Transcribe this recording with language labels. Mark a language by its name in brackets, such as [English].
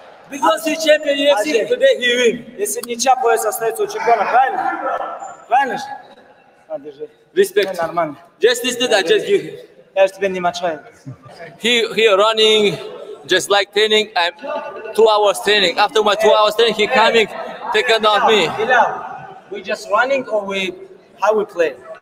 [English] Because he champion UFC, today he win. [Russian] Если ничья, пояс остается у чемпиона, правильно? Правильно же? Respect. Нормально. [English] Just listen, I just give him. [Russian] Я же тебя не мочаю. [English] He running just like training. I'm 2 hours training. After my 2 hours training, he coming, taking down me. We just running or how we play?